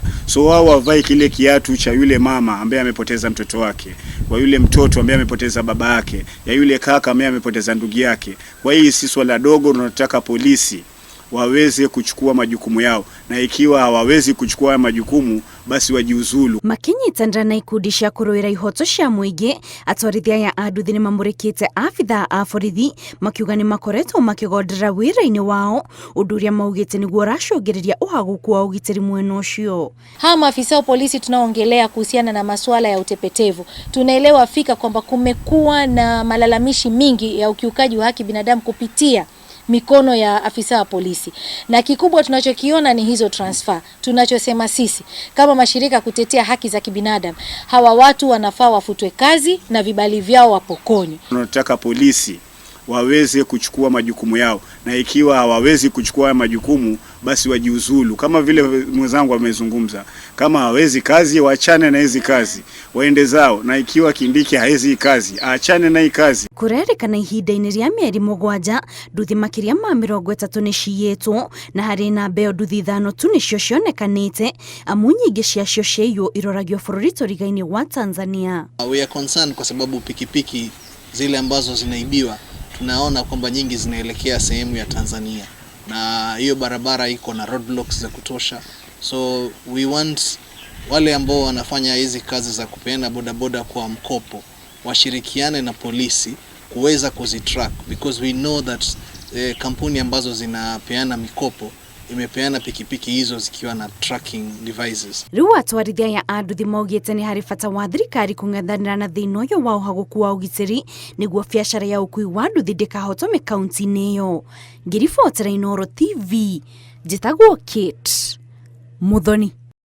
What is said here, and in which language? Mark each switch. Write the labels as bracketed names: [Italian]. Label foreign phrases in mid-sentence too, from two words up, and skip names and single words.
[Swahili] So wao wavae kile kiatu cha yule mama ambaye amepoteza mtoto wake, kwa yule mtoto ambaye amepoteza baba yake, ya yule kaka ambaye amepoteza ndugu yake. Kwa hiyo si swala dogo, tunataka polisi waweze kuchukua majukumu yao, na ikiwa hawawezi kuchukua majukumu basi wajiuzulu. [Kikuyu] Makinyitana na ikundi cia kũrũĩra ihoto cia mũingĩ, atwarithia ya nduthi nĩ mamũrĩkĩte abithaa a borithi makiuga nĩ makoretwo makĩgondera wĩra-inĩ wao, ũndũ ũrĩa maugĩte nĩguo ũracũngĩrĩria ũhagũku wa ũgitĩri mwena ũcio. [Swahili] Hawa maafisa wa polisi tunaongelea kuhusiana na masuala ya utepetevu. Tunaelewa fika kwamba kumekuwa na malalamishi mingi ya ukiukaji wa haki binadamu kupitia mikono ya afisa wa polisi. Na kikubwa tunachokiona ni hizo transfer. Tunachosema sisi kama mashirika kutetea haki za kibinadamu, hawa watu wanafaa wafutwe kazi na vibali vyao wapokonywe. Tunataka polisi waweze kuchukua majukumu yao, na ikiwa hawawezi kuchukua majukumu basi wajiuzulu. Kama vile mwenzangu amezungumza, kama hawezi kazi waachane na hizi kazi, waende zao, na ikiwa Kindiki haezi kazi aachane na hii kazi. [Kikuyu] Kurerĩkana ihinda-inĩ rĩa mĩeri 7 nduthi makĩria ma 30 nĩ ciyĩtwo, na harĩ namba ĩyo nduthi 5 tu nĩcio cionekanĩte, amu nyingĩ ciacio ciaiywo iroragio bũrũri tũriga-inĩ wa Tanzania. [English] We are concerned [Swahili] kwa sababu pikipiki zile ambazo zinaibiwa tunaona kwamba nyingi zinaelekea sehemu ya Tanzania, na hiyo barabara iko na roadblocks za kutosha. [English] So we want [Swahili] wale ambao wanafanya hizi kazi za kupeana bodaboda kwa mkopo washirikiane na polisi kuweza kuzitrack, [English] because we know that [Swahili] kampuni ambazo zinapeana mikopo imepeana pikipiki hizo zikiwa na [English] tracking devices. [Kikuyu] Rĩu atwarithia ya nduthi maugĩte nĩ harĩ bata wa thirikari kũng'ethanĩra na thĩna ũyũ wa ũhagũku wa ũgitĩri nĩguo biacara ya ũkui wa nduthi ndĩkahotome kaunti-inĩ ĩyo. Ngĩribotera Inooro TV, njĩtagwo Kate Muthoni.